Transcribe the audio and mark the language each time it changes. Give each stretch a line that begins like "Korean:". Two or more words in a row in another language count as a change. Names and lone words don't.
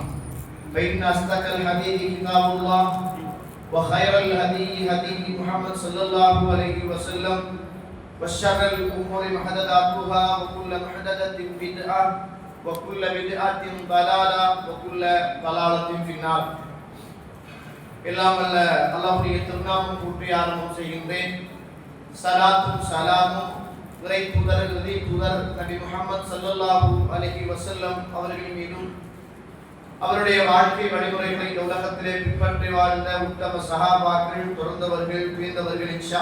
Arabic: فإن أصدق الحديث كتاب الله وخير الهدي هدي محمد صلى الله عليه وسلم وشر الأمور محدثاتها وكل محدثة بدعة وكل بدعة ضلالة وكل ضلالة في النار.
Tamil: எல்லாமல்ல அல்லாஹ்வுடைய திருநாமம் போற்றி ஆரம்பம் செய்கின்றேன். சலாத்தும் சலாமும் இறை தூதர் நபி முஹம்மது
Arabic: صلى الله عليه وسلم
Tamil: அவர்கள் மீதும் அவருடைய வாழ்க்கை வழிமுறைகளை இந்த உலகத்திலே பின்பற்றி வாழ்ந்த உத்தம சஹாபாக்கள், தொடர்ந்தவர்கள், புரிந்தவர்கள் இன்ஷா